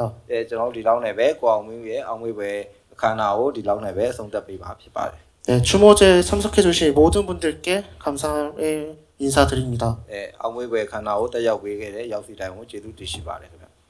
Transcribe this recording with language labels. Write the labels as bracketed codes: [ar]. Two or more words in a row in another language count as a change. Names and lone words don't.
[my] ကျွန်တော်တို့ဒီလောက်နဲ့ပဲကိုအောင်မင်းရဲ့အောင်မွေးပွဲအခမ်းအနားကိုဒီလောက်နဲ့ပဲဆုံးသက်ပေးပါဖြစ်ပါတယ် [ko] 네, 추모제 참석해주신 모든 분들께 감사의 인사드립니다. [my] အောင်မွေးပွဲအခမ်းအနားကိုတက်ရောက်ပေးခဲ့တဲ့ရောက်စီတိုင်းကိုကျေးဇူးတင်ရှိပါတယ်ခင်ဗျာ